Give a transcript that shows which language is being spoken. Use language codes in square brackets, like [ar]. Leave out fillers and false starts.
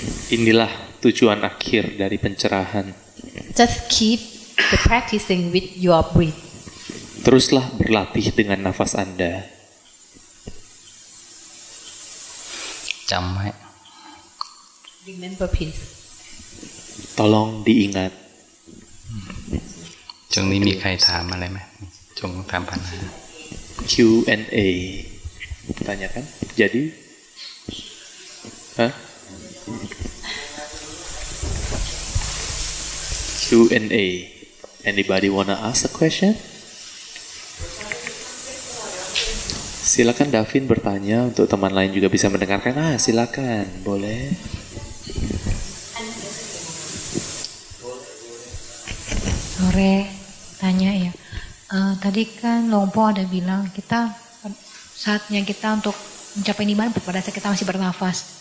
[id] Inilah tujuan akhir dari pencerahan. [en] Just keep the practicing with your breath. [id] Teruslah berlatih dengan nafas Anda. [th] จำไว้ [en] Remember, please. [id] Tolong diingat. [th] ช่วงนี้มีใครถามอะไรไหมจงถามปัญหา [id] Q&A. Tanyakan. Jadi? Hah? [en] Q&A. Anybody wanna ask a question? [id] Silakan Davin bertanya, untuk teman lain juga bisa mendengarkan. Silakan, boleh. Sore, tanya ya. Tadi kan Longpo ada bilang saatnya kita untuk mencapai nibbana pada saat kita masih bernafas.